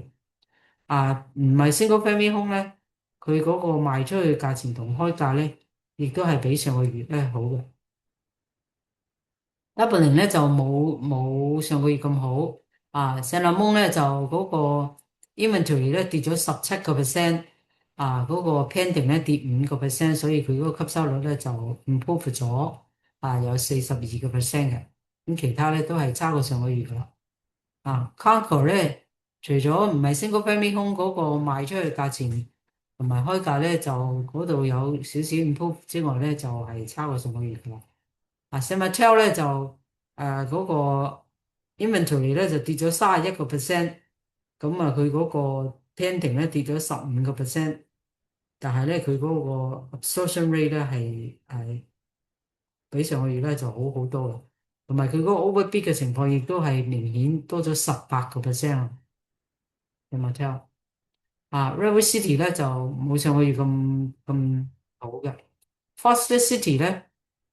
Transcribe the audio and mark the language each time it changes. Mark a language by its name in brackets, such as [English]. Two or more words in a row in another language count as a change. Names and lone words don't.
[Cantonese] 唔係 [English] single family home [Cantonese] 咧，佢嗰個賣出去嘅價錢同開價咧，亦都係比上個月咧好嘅。Dublin 咧就冇上個月咁好。San Ramon 咧就嗰個 inventory 咧跌咗17%，嗰個 pending 咧跌5%，所以佢嗰個吸收率咧就 improve 咗，有42%嘅。咁其他咧都係差過上個月噶啦。Concord 咧，除咗唔係 [English] single family home [Cantonese] 嗰個賣出去價錢同埋開價咧，就嗰度有少少 improve 之外咧，就係差過上個月噶啦。San Mateo 咧就嗰個 inventory 咧就跌咗31%，咁佢嗰個 pending 咧跌咗15%，但係咧佢嗰個 [English] absorption rate [Cantonese] 咧係比上個月咧就好好多啦，同埋佢嗰個 overbid 嘅情況亦都係明顯多咗18% 啊。San Mateo Redwood City 咧就冇上個月咁好嘅。Foster City 咧。